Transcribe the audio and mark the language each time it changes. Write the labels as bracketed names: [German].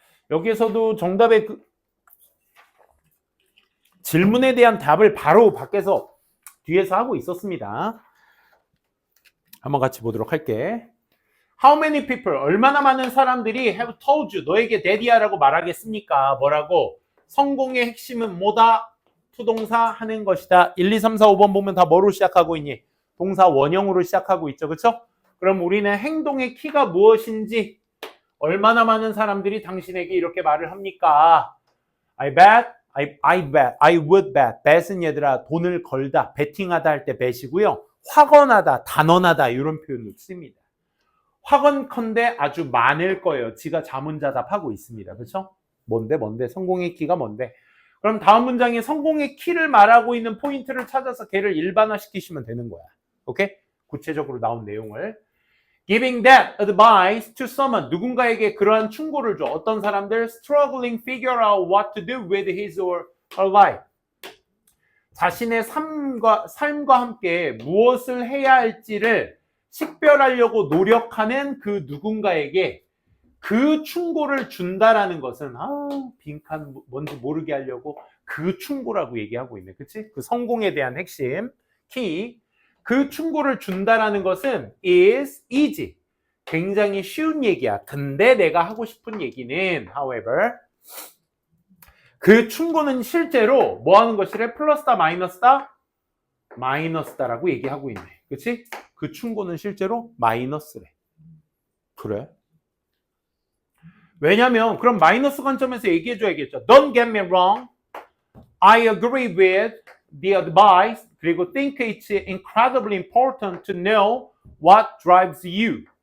[Korean] 여기에서도 정답의 질문에 대한 답을 바로 밖에서 뒤에서 하고 있었습니다. 한번 같이 보도록 할게. [English] How many people, [Korean] 얼마나 많은 사람들이 [English] have told you, [Korean] 너에게 daddy야라고 말하겠습니까? 뭐라고? 성공의 핵심은 뭐다? 투동사 하는 것이다. 1, 2, 3, 4, 5번 보면 다 뭐로 시작하고 있니? 동사 원형으로 시작하고 있죠. 그렇죠? 그럼 우리는 행동의 키가 무엇인지 얼마나 많은 사람들이 당신에게 이렇게 말을 합니까? [English] I bet, I bet, I would bet. [Korean] bet은 얘들아 돈을 걸다, 베팅하다 할 때 bet이고요. 확언하다, 단언하다 이런 표현을 씁니다. 확언컨대 아주 많을 거예요. 지가 자문자답하고 있습니다. 그렇죠? 뭔데? 성공의 키가 뭔데? 그럼 다음 문장에 성공의 키를 말하고 있는 포인트를 찾아서 걔를 일반화시키시면 되는 거야. 오케이? 구체적으로 나온 내용을. [English] Giving that advice to someone. [Korean] 누군가에게 그러한 충고를 줘. 어떤 사람들? [English] Struggling figure out what to do with his or her life. [Korean] 자신의 삶과 함께 무엇을 해야 할지를 식별하려고 노력하는 그 누군가에게 그 충고를 준다라는 것은 빈칸 뭔지 모르게 하려고 그 충고라고 얘기하고 있네. 그치? 그 성공에 대한 핵심, 키. 그 충고를 준다라는 것은 [English] is easy. [Korean] 굉장히 쉬운 얘기야. 근데 내가 하고 싶은 얘기는 however 그 충고는 실제로 뭐 하는 것이래? 플러스다 마이너스다? 마이너스다라고 얘기하고 있네. 그치? 그 충고는 실제로 마이너스래. 그래? 왜냐면 그럼 마이너스 관점에서 얘기해줘야겠죠. [English] Don't get me wrong. I agree with the advice. 그리고 think it's incredibly important to know what drives you.